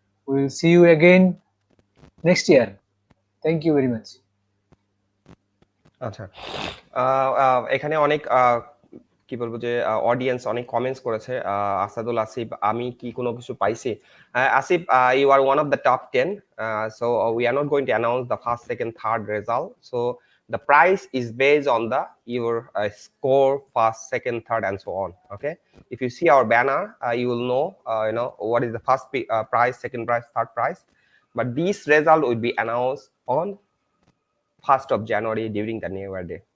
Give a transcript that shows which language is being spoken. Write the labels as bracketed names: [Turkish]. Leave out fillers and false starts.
[English] We will see you again next year. Thank you very much. [Bangla] আচ্ছা, এখানে অনেক কি বলবো যে অডিয়েন্স অনেক কমেন্টস করেছে। আসাদুল আসিফ, আমি কি কোনো কিছু পাইছি? [English] Asif, you are one of the top 10, so we are not going to announce the first, second, third result. So the price is based on your score, first, second, third and so on. Okay, if you see our banner, you will know what is the first prize, second prize, third prize, but this result will be announced on 1st of January during the New Year day.